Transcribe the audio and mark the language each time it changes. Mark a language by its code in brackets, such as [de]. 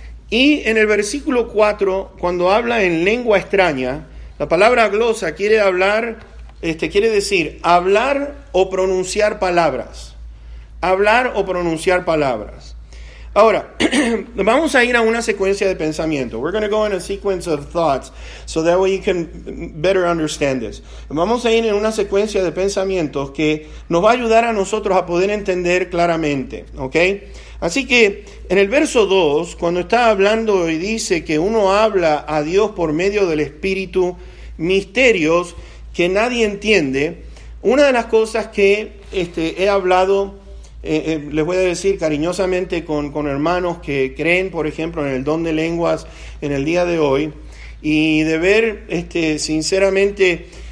[es] Y en el versículo 4, cuando habla en lengua extraña, la palabra glosa quiere decir hablar o pronunciar palabras. Hablar o pronunciar palabras. Ahora, vamos a ir a una secuencia de pensamiento. [en] We're going to go in a sequence of thoughts so that way you can better understand this. [es] Vamos a ir en una secuencia de pensamientos que nos va a ayudar a nosotros a poder entender claramente, ¿ok? Así que en el verso 2, cuando está hablando y dice que uno habla a Dios por medio del Espíritu, misterios que nadie entiende, una de las cosas que he hablado, les voy a decir cariñosamente con hermanos que creen, por ejemplo, en el don de lenguas en el día de hoy, y de ver sinceramente